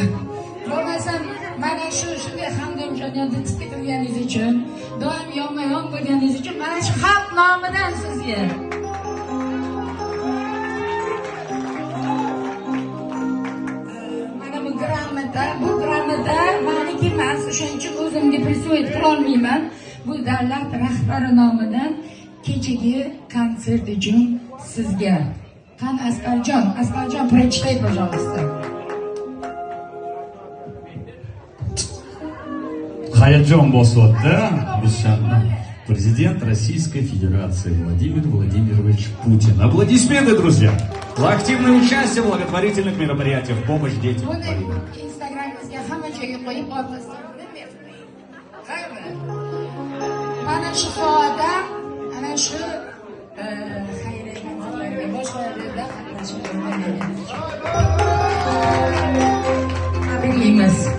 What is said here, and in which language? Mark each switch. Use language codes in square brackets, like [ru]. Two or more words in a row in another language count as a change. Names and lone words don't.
[uz] Ro'baysam mana shunday hamdamjonlarni tiqib turganingiz uchun, doim yonma-yon bo'lganingiz uchun mana shu xalq nomidan sizga bu gramada maniki emas, o'shaning uchun o'zimga prisvoyit qilolmayman. Bu davlat rahbari nomidan kechagi konsert uchun sizga. Qan Asqarjon, [ru] прочитай, пожалуйста. [uz] Hayajon bosyapti. [ru] Президент Российской Федерации Владимир Владимирович Путин. Аплодисменты, друзья! За активное участие в благотворительных мероприятиях в помощь детям. [uz] Mana shu soatda ana shu xayriya konsertlarga boshqa yerlarda qatnashib tabriklaymiz.